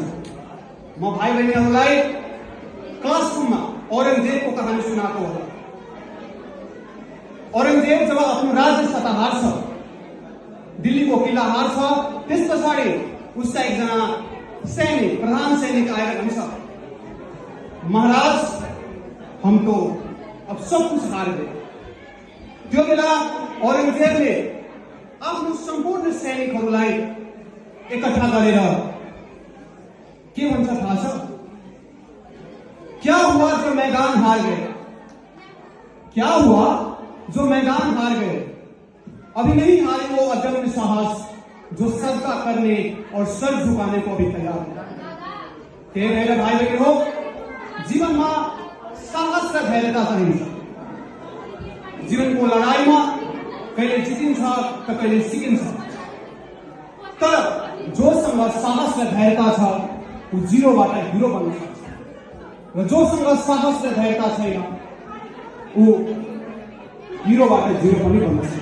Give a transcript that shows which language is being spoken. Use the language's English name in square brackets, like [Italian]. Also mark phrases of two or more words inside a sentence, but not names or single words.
[Nepali] म भाइ बहिनीहरूलाई क्लासरुममा औरंगजेबको कहानी सुनाएको हो। औरंगजेब जब आफ्नो राज्य सत्ता हार्छ, दिल्लीको किल्ला हार्छ, त्यस पछाडि उसका एकजना सैनिक, प्रधान सैनिक आएर भन्छ, [Hindi] महाराज हम तो अब सब कुछ हार गए। [Nepali] त्यो बेला औरंगजेबले आफ्नो सम्पूर्ण सैनिकहरूलाई इकट्ठा गरेर के भन्छ थाहा छ? [Hindi] क्या हुआ जो मैदान हार गए? क्या हुआ जो मैदान हार गए? अभी नहीं हारे वो अदम्य साहस जो सजदा करने और सर झुकाने को भी तैयार है। [Nepali] मेरे भाइ बहिनी हो, जीवनमा साहस र धैर्यता चाहिन्छ। जीवनको लडाईमा कहिले जितिन्छ त कहिले सिकिन्छ। तर जोसँग साहस र धैर्यता छ ऊ जिरोबाट हिरो बन्न सक्छ र जोसँग साहस र धैर्यता छैन ऊ हिरोबाट जिरो पनि बन्न सक्छ।